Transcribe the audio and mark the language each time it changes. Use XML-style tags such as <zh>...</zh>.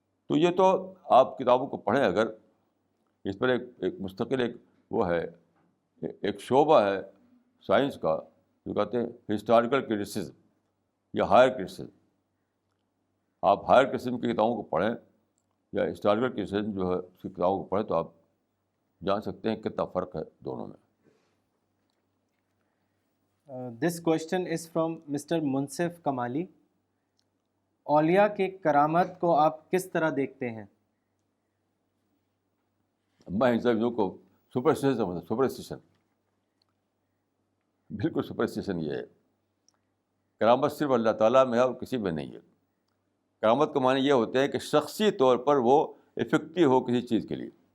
<ur>تو یہ تو آپ کتابوں کو پڑھیں، اگر اس پر ایک مستقل ایک وہ ہے، ایک شعبہ ہے سائنس کا جو کہتے ہیں ہسٹوریکل کرٹیسزم یا ہائر کرٹیسزم. آپ ہائر کرٹیسزم کی کتابوں کو پڑھیں یا ہسٹوریکل کرٹیسزم جو ہے اس کی کتابوں کو پڑھیں تو آپ جان سکتے ہیں کتنا فرق ہے دونوں میں.</ur> <en>This question is from Mr. Munsif Kamali.</en> <ur>اولیاء کے کرامت کو آپ کس طرح دیکھتے ہیں؟ میں ان سب کو سپرسٹیشن سمجھتا ہوں. سپرسٹیشن, بالکل سپرسٹیشن یہ ہے. کرامت صرف اللہ تعالیٰ میں ہے اور کسی میں نہیں ہے. کرامت کا معنی یہ ہوتے ہیں کہ شخصی طور پر وہ افیکٹو ہو کسی چیز کے لیے.</ur>